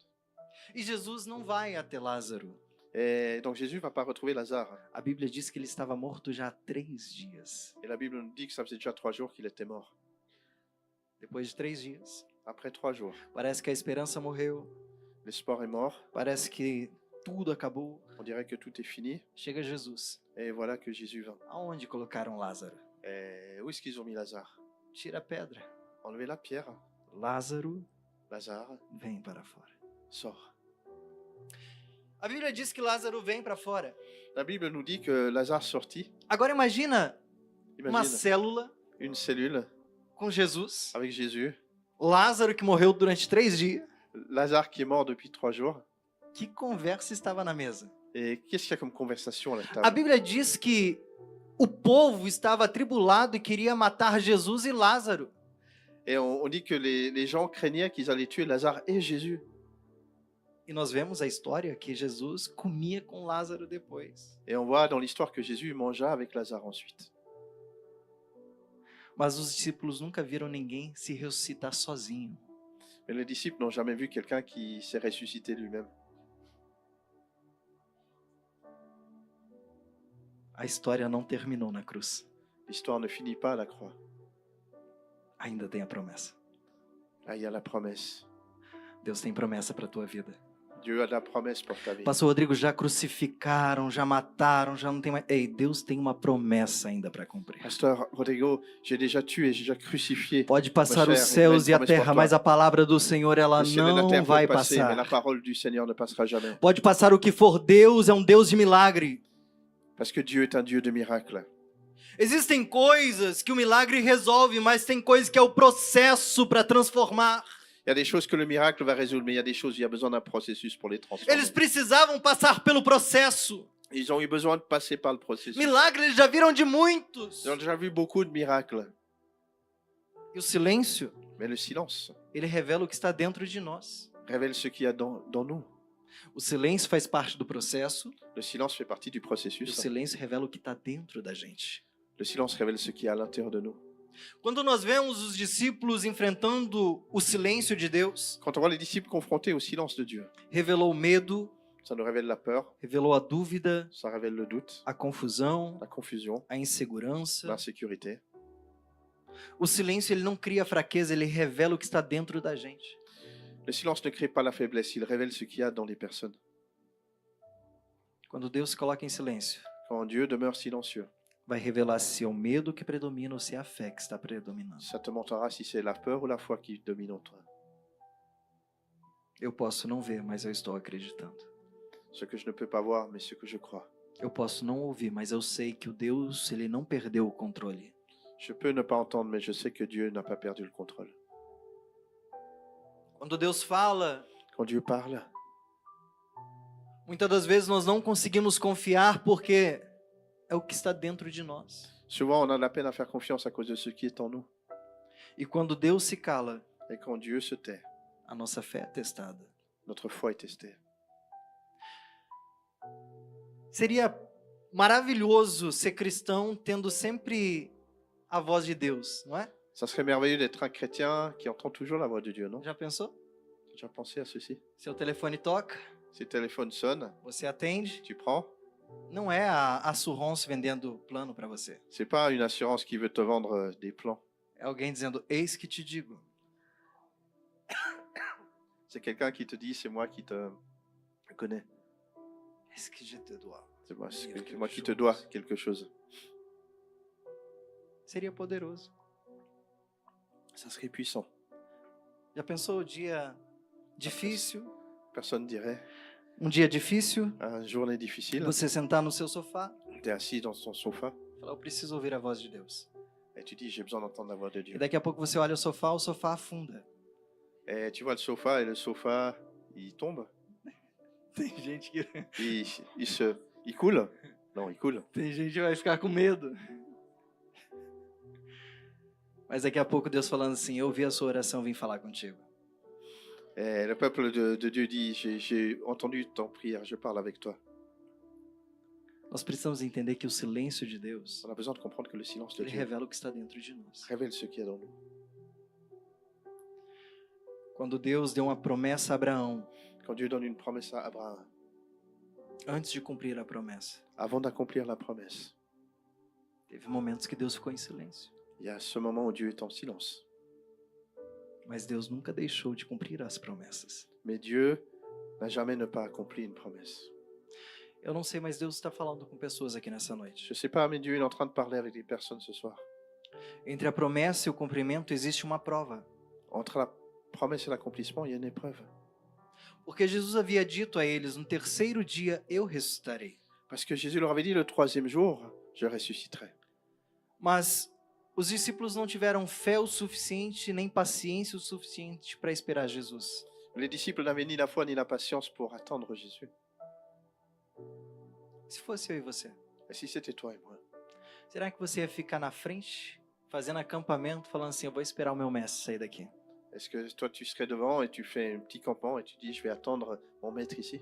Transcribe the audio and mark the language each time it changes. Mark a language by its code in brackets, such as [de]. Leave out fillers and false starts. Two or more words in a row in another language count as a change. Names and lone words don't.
[pt] E Jesus não vai até Lázaro. [fr] Et donc Jésus ne va pas retrouver Lazare. [pt] A Bíblia diz que ele estava morto já há 3 dias. [fr] Et la Bible nous dit que ça faisait déjà 3 jours qu'il était mort. [pt] Depois de 3 dias, [fr] Après 3 jours, [pt] parece que a esperança morreu. [fr] l'espoir est mort, [pt] Parece que tudo acabou. [fr] on dirait que tout est fini, [pt] Chega Jesus. [fr] et voilà que Jésus vint. [pt] Aonde colocaram Lázaro? [fr] Et où est-ce qu'ils ont mis Lazare? [pt] Tira a pedra. [fr] Enlevez la pierre, [pt] Lázaro [fr] Lazare [pt] vem para fora. [fr] sort. [pt] A Bíblia diz que Lázaro vem para fora. [fr] La Bible nous dit que Lazare sortit. [pt] Agora imagina uma [fr] Imagine [pt] célula [fr] une cellule [pt] com Jesus, [fr] avec Jésus, [pt] Lázaro que morreu durante 3 dias. [fr] Lazare qui est mort depuis 3 jours. [pt] Que conversa estava na mesa? [fr] Et qu'est-ce qu'il y a comme conversation à la [pt] A [fr] table? [pt] Bíblia diz que o povo estava atribulado e queria matar Jesus e Lázaro. [fr] Et on dit que les gens craignaient qu'ils allaient tuer Lazare et Jésus. [pt] E nós vemos a história que Jesus comia com Lázaro depois. [fr] Et on voit dans l'histoire que Jésus mangea avec Lazare ensuite. [pt] Mas os discípulos nunca viram ninguém se ressuscitar sozinho. [fr] Mais les disciples n'ont jamais vu quelqu'un qui s'est ressuscité lui-même. [pt] A história não terminou na cruz. [fr] L'histoire ne finit pas à la croix. [pt] Ainda tem a promessa. [fr] Là, il y a la promesse. [pt] Deus tem promessa para a tua vida. [fr] Dieu a de la promesse pour ta vie. [pt] Pastor Rodrigo, já crucificaram, já mataram, já não tem mais. Ei, Deus tem uma promessa ainda para cumprir. [fr] Pasteur Rodrigo, j'ai déjà tué, j'ai déjà crucifié. [pt] Pode passar Mas, os céus e a [fr] promesse pour [pt] terra, [fr] toi. [pt] mas a palavra do Senhor ela [fr] Le ciel et la [pt] não [fr] terre [pt] vai [fr] peuvent passer, mais la [pt] passar. [fr] parole du Seigneur ne passera jamais. [pt] Pode passar o que for, Deus é um Deus de milagre. [fr] Parce que Dieu est un Dieu de miracles. [pt] Existem coisas que o milagre resolve, mas tem coisas que é o processo para transformar. [fr] Il y a des choses que le miracle va résoudre, mais il y a des choses, il y a besoin d'un processus pour les transformer. [pt] Eles precisavam passar pelo processo. [fr] Ils ont eu besoin de passer par le processus. [pt] Milagre eles já viram de muitos. [fr] Ils ont déjà vu beaucoup de miracles. [pt] E o silêncio, [fr] Mais le silence [pt] ele revela o que está dentro de nós. [fr] révèle ce qu'il y a dans nous. [pt] O silêncio faz parte do processo. [fr] Le silence fait partie du [pt] E o [fr] processus. [pt] silêncio revela o que está dentro da gente. [fr] Le silence révèle ce qui est à l'intérieur de nous. [pt] Quando nós vemos os discípulos enfrentando o silêncio de Deus, [fr] Quand on voit les disciples confrontés au silence de Dieu, [pt] revelou o medo, [fr] ça nous révèle la peur, [pt] revelou a dúvida, [fr] ça révèle le doute, [pt] a confusão, [fr] la confusion, [pt] a insegurança. [fr] l'insécurité. [pt] O silêncio ele não cria fraqueza, ele revela o que está dentro da gente. [fr] Le silence ne crée pas la faiblesse, il révèle ce qu'il y a dans les personnes. [pt] Quando Deus se coloca em silêncio, [fr] Quand Dieu demeure silencieux, [pt] vai revelar se é o medo que predomina ou se é a fé que está predominando. [fr] ça te montrera si c'est la peur ou la foi qui domine en toi. [pt] Eu posso não ver, mas eu estou acreditando. [fr] Ce que je ne peux pas voir, mais ce que je crois. [pt] Eu posso não ouvir, mas eu sei que o Deus, ele não perdeu o controle. [fr] Je peux ne pas entendre, mais je sais que Dieu n'a pas perdu le contrôle. [pt] Quando Deus fala, [fr] Quand Dieu parle, [pt] muitas das vezes nós não conseguimos confiar porque é o que está dentro de nós. [fr] souvent on a de la peine à faire confiance à cause de ce qui est en nous. [pt] E quando Deus se cala, [fr] Et quand Dieu se tait, [pt] a nossa fé é testada. [fr] notre foi est testée. [pt] Seria maravilhoso ser cristão tendo sempre a voz de Deus, não é? [fr] Ça serait merveilleux d'être un chrétien qui entend toujours la voix de Dieu, non? [pt] Já pensou? [fr] Tu as déjà pensé à ceci? [pt] Seu telefone toca, [fr] Si le téléphone sonne, [pt] você atende. [fr] tu prends. [pt] Não é a Surrons vendendo plano para você. [fr] C'est pas une assurance qui veut te vendre des plans. [pt] É alguém dizendo, eis que te digo. [fr] C'est quelqu'un qui te dit, c'est moi qui te connais. [pt] Eis que [fr] je te dois. C'est moi qui te dois quelque chose. [pt] Seria poderoso. [fr] Ça serait puissant. [pt] Já pensou o dia difícil? [fr] Personne dirait. [pt] Um dia difícil, [fr] Une journée difficile, [pt] você sentar no seu sofá [fr] tu es assis dans ton sofa [pt] e falar, eu preciso ouvir a voz de Deus. [fr] et tu dis j'ai besoin d'entendre la voix de [pt] E [fr] Dieu. [pt] daqui a pouco você olha o sofá afunda. [fr] Et tu vois le sofa et le sofa, il tombe. [pt] Tem gente que, [fr] Il coule. Non, il coule. [pt] tem gente que vai ficar com medo. Mas daqui a pouco Deus falando assim, eu ouvi a sua oração, vim falar contigo. [fr] Et le peuple de Dieu dit j'ai entendu ton prière, je parle avec toi. [pt] Nós precisamos entender que o silêncio de Deus, [fr] On a besoin de comprendre que le silence de [pt] ele [fr] Dieu [pt] revela o que está dentro de nós. [fr] révèle ce qu'il y a dans nous. [pt] Quando Deus deu uma promessa a Abraão, [fr] Quand Dieu donne une promesse à Abraham, [pt] antes de cumprir a promessa, [fr] avant d'accomplir la promesse, [pt] teve momentos que Deus ficou em silêncio. [fr] il y a ce moment où Dieu est en silence. [pt] Mas Deus nunca deixou de cumprir as promessas. [fr] Mais Dieu n'a jamais ne pas accompli une promesse. [pt] Eu não sei, mas Deus está falando com pessoas aqui nessa noite. [fr] Je ne sais pas, mais Dieu est en train de parler avec des personnes ce soir. [pt] Entre a promessa e o cumprimento existe uma prova. [fr] Entre la promesse et l'accomplissement, il y a une épreuve. [pt] Porque Jesus havia dito a eles, no terceiro dia eu ressuscitarei. [fr] Parce que Jésus leur avait dit, le troisième jour, je ressusciterai. [pt] Mas os discípulos não tiveram fé o suficiente, nem paciência o suficiente para esperar Jesus. [fr] Les disciples n'avaient ni la foi ni la patience pour attendre Jésus. [pt] Se fosse eu e você, [fr] Et si c'était toi et moi, [pt] será que você ia ficar na frente, fazendo acampamento, falando assim, eu vou esperar o meu mestre sair daqui? [fr] est-ce que toi tu serais devant et tu fais un petit campement et tu dis, je vais attendre mon maître ici?